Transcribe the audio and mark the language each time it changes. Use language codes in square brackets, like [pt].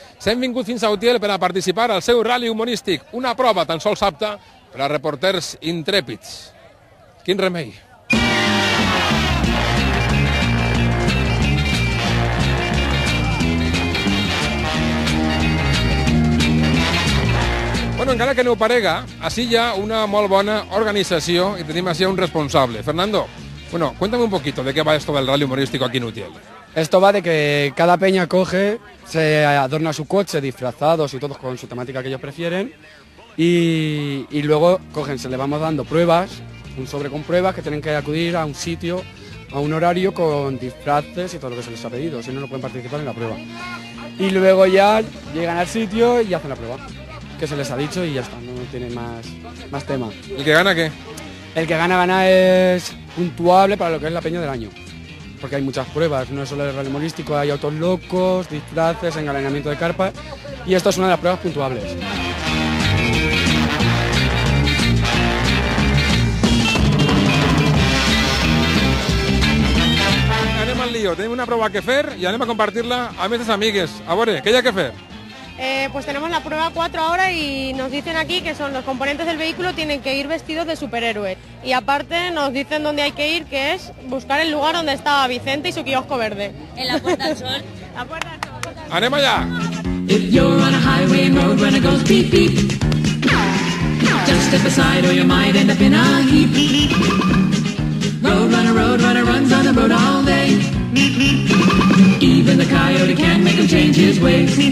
[ca] S'hem vingut fins a Utiel per a participar al seu rally humorístic, una prova tan sols apta per a reporters intrèpids. Quin remei! Bueno, encara que no ho parega, així hi ha una molt bona organització i tenim així un responsable. [es] Fernando, bueno, cuéntame un poquito de qué va esto del rally humorístico aquí en Utiel. Esto va de que cada peña coge, se adorna su coche, disfrazados y todos con su temática que ellos prefieren, y luego cogen, se le vamos dando pruebas, un sobre con pruebas que tienen que acudir a un sitio, a un horario con disfraces y todo lo que se les ha pedido, si no, no pueden participar en la prueba. Y luego ya llegan al sitio y hacen la prueba que se les ha dicho y ya está, no tiene más tema. ¿El que gana qué? El que gana es puntuable para lo que es la peña del año, porque hay muchas pruebas, no es solo el rally humorístico, hay autos locos, disfraces, engalanamiento de carpas, y esto es una de las pruebas puntuables. [ca] Anem al lío, tenim una prova que fer i anem a compartir-la amb aquestes amigues. A veure, què hi ha que fer? [es] Pues tenemos la prueba 4 ahora y nos dicen aquí que son los componentes del vehículo tienen que ir vestidos de superhéroes. Y aparte nos dicen dónde hay que ir, que es buscar el lugar donde estaba Vicente y su kiosco verde. En la Puerta del Sol. La Puerta del Sol. [ca] Anem allà! [en] If you're on a highway and road runner goes beep beep, just step aside or you might end up in a heap. Road runner runs on the road all day. Even the coyote can't make him change his ways.